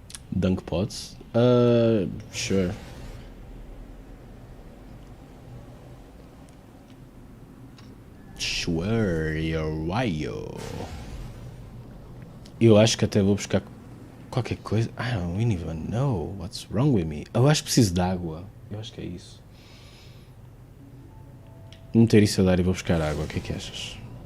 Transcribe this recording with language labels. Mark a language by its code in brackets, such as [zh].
[en] Dunk pots? Sure. Sure, you're right. [pt] Eu acho que até vou buscar qualquer coisa. [en] I don't even know what's wrong with me. [pt] Eu acho que preciso de água. Eu acho que é isso. Vou meter isso a dar e vou buscar água. O que é que achas?